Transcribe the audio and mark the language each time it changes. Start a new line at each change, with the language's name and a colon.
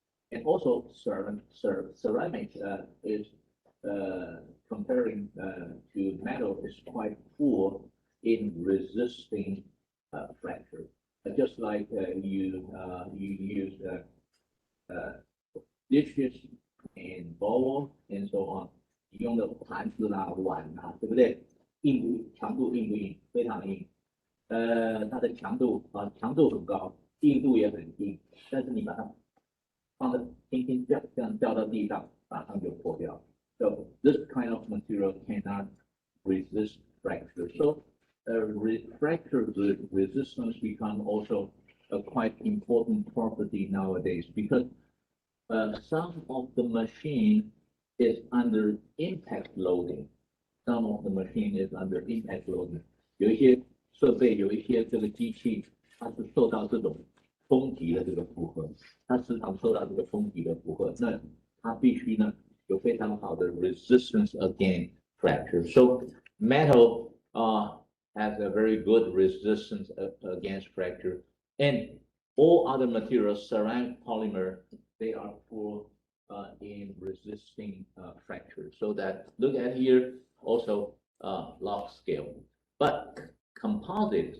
English: And also ceramic is comparing to metal is quite poor in resisting fracture. Just like you use dishes and bowl and so on，
Chinese: 你用的盘子啦、碗啊，对不对？强度硬不硬？非常硬。它的强度很高，硬度也很低，但是你把它放在轻轻这样掉到地上，马上就破掉。
English: So this kind of material cannot resist fracture. So fracture resistance become also a quite important property nowadays because some of the machine is under impact loading. Some of the machine is under impact loading.
Chinese: 有一些设备，有一些这个机器，它是受到这种冲击的这个负荷，它时常受到这个冲击的负荷，那它必须呢有非常好的
English: resistance against fracture. So metal has a very good resistance against fracture, and all other materials, ceramic, polymer, they are poor in resisting fracture. So that look at here also log scale, but composite.